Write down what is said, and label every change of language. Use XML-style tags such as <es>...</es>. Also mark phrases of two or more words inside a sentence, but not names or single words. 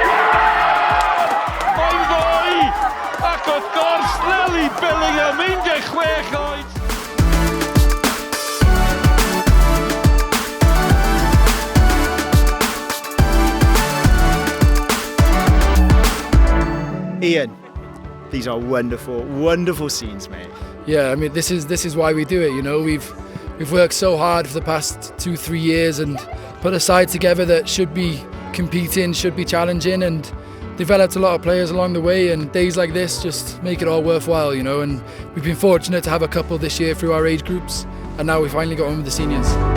<cy>Mae'n fwy! Ac wrth gwrs, Lily Billingham, 16 oed!</cy> <en>Ian, these are wonderful, wonderful scenes, mate. Yeah, I mean, this is why we do it. You know, we've worked so hard for the past 2-3 years and put a side together that should be competing, should be challenging, and developed a lot of players along the way. And days like this just make it all worthwhile, you know. And we've been fortunate to have a couple this year through our age groups, and now we finally got on with the seniors.</en>